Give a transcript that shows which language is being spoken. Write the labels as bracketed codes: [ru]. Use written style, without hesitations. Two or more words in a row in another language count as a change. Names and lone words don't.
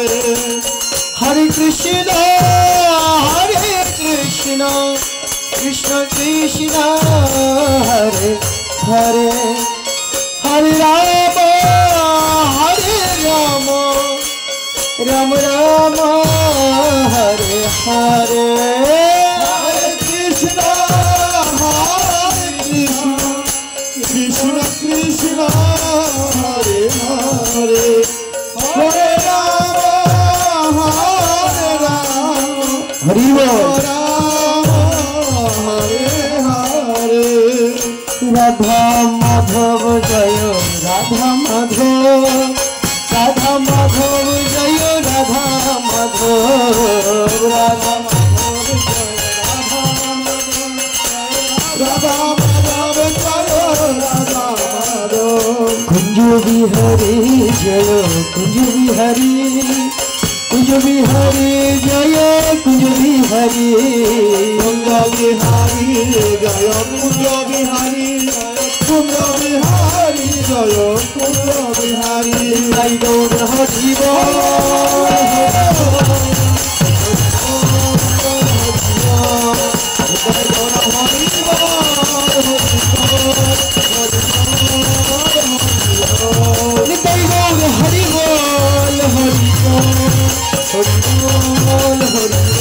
[hi] हरे कृष्ण कृष्ण कृष्ण हरे हरे हरे राम राम राम हरे हरे। हरे कृष्ण कृष्ण कृष्ण हरे हरे हरे राम हरि बोल। राधा माधव जय राधा माधव राधा माधव जय राधा माधव राधा माधव जय राधा माधव जय राधा माधव। कुंज बिहारी जय कुंज बिहारी कुंज बिहारी जय कुंज बिहारी। कुंज बिहारी जय कुंज बिहारी कुंज बिहारी জয় কুঞ্জ বিহারী [bn] তাই গৌর হরি বল নিতাই গৌর হরি বল হরি বল হরি বল হরি